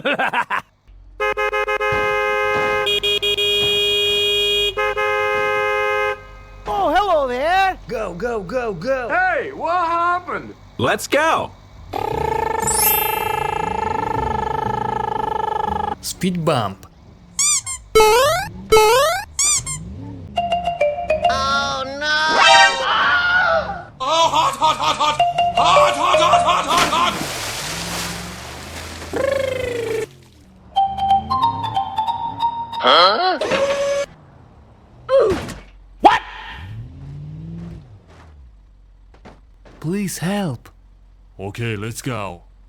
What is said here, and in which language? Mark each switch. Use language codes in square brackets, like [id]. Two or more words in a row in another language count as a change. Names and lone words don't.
[en] Oh, hello there! Go, go, go, go! Hey, what happened? Let's go! Speed bump. Oh no! Oh, hot, hot, hot, hot! Hot, hot, hot, hot, hot, hot! Huh? What? Please help. Okay, let's go.